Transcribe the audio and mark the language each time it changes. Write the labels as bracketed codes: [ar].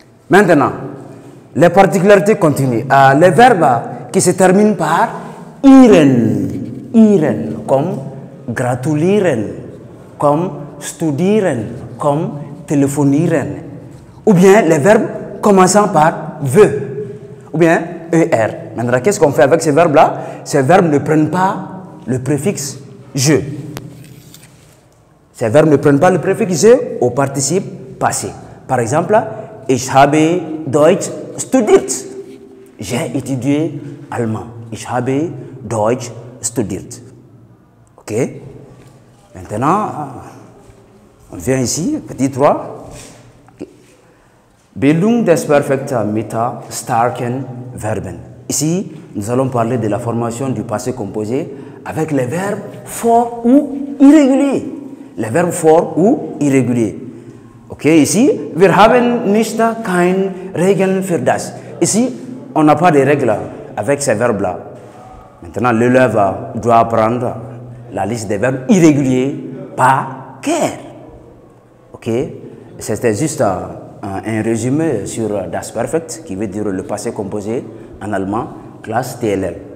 [fr] Maintenant, les particularités continuent. Les verbes qui se terminent par iren, comme gratulieren, comme studieren, comme téléphonieren. Ou bien les verbes commençant par ve, ou bien er. Maintenant, qu'est-ce qu'on fait avec ces verbes-là? Ces verbes ne prennent pas le préfixe je. Ces verbes ne prennent pas le préfixe je au participe passé. Par exemple, [de] ich habe Deutsch studiert. [fr] J'ai étudié allemand. [de] Ich habe Deutsch studiert. [fr] Ok? Maintenant, on vient ici, petit 3. [de] Okay. Bildung des Perfekts mit starken Verben. [fr] Ici, nous allons parler de la formation du passé composé avec les verbes forts ou irréguliers. Les verbes forts ou irréguliers. [de] Ok, [fr] ici, [de] wir haben nicht keine Regeln für das. [fr] Ici, on n'a pas de règles avec ces verbes-là. Maintenant, l'élève doit apprendre la liste des verbes irréguliers par cœur. Ok, c'était juste un résumé sur das Perfekt, qui veut dire le passé composé en allemand, classe TLL.